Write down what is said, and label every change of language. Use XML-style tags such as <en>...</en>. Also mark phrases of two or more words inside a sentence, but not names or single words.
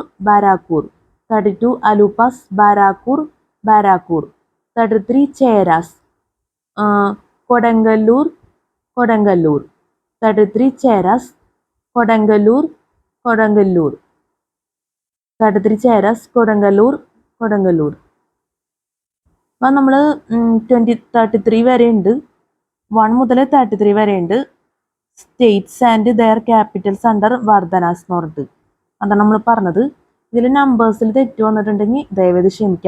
<en>32 Alupas, Barakur. 33 Cheras, Kodangalur. 33 Cheras, Kodangalur. 33 Cheras, Kodangalur.</en> <ml>അപ്പോൾ നമ്മൾ 33 വരെ ഉണ്ട്. 1 മുതൽ 33 വരെ ഉണ്ട്.</ml> <en>states and their capitals under Vardhanas</en> <ml>എന്ന് പറഞ്ഞിട്ട് അതാണ് നമ്മൾ പറഞ്ഞത്. ഇതിൽ നമ്പേഴ്സിൽ തെറ്റ് വന്നിട്ടുണ്ടെങ്കിൽ ദയവേത് ക്ഷമിക്കുക.</ml>